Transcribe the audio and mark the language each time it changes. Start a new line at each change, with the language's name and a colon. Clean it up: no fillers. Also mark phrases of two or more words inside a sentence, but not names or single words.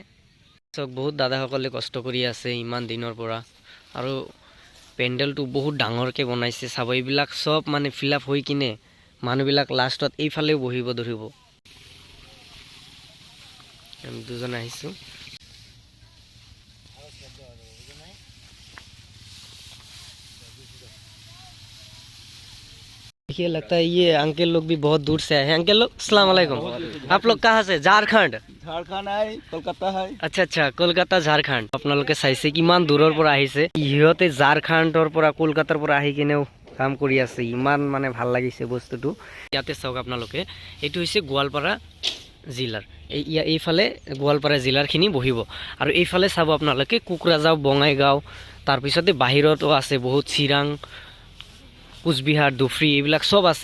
Assamese: চব বহুত দাদাসকলে কষ্ট কৰি আছে ইমান দিনৰ পৰা, আৰু পেণ্ডেলটো বহুত ডাঙৰকৈ বনাইছে চাব। এইবিলাক চব মানে ফিল আপ হৈ কিনে মানুহবিলাক লাষ্টত এইফালেও বহিব ধৰিব। আমি দুজন আহিছোঁ।
Hindi: देखिए लगता है ये अंकल लोग भी बहुत दूर से आए हैं। अंकल लोग
Arabic: السلام عليكم.
Hindi: आप लोग कहाँ से? झारखंड? ঝাৰখণ্ড है, কলকাতা है। अच्छा अच्छा,
Assamese: কলকাতা ঝাৰখণ্ড। আপোনালোকে চাইছে কিমান দূৰৰ পৰা আহিছে। সিহঁতে ঝাৰখণ্ডৰ পৰা কলকাতাৰ পৰা আহি কিনেও কাম কৰি আছে। ইমান মানে ভাল লাগিছে বস্তুটো। ইয়াতে চাওক আপোনালোকে, এইটো হৈছে গোৱালপাৰা জিলাৰ। এইফালে গোৱালপাৰা জিলাৰখিনি বহিব, আৰু এইফালে চাব আপোনালোকে কোকৰাঝাৰ, বঙাইগাঁও, তাৰপিছতে বাহিৰতো আছে বহুত, চিৰাং, কোচবিহাৰ, ধুবুৰী, এইবিলাক চব আছে।